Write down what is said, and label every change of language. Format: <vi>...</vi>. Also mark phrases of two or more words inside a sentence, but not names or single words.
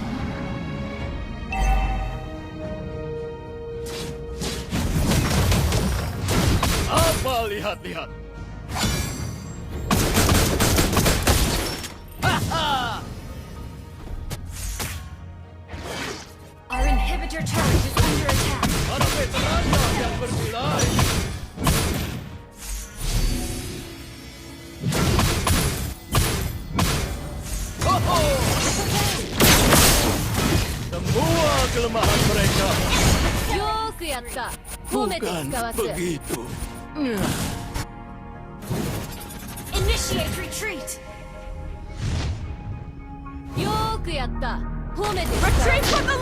<id>Apa lihat-lihat?</id> <en>Our inhibitor turret is under attack.</en> <id>Para veterannya yang bernilai. Hoho! kelemahan mereka.</id> <ja>よーくやった。褒めて</ja> <id>Bukan</id> <ja>使わす。</ja> <id>begitu.</id> <en>Initiate retreat.</en> <ja>よーくやった。褒めて使わ</ja> <en>Retreat</en> <ja>す。</ja> <en>from the Lord!</en>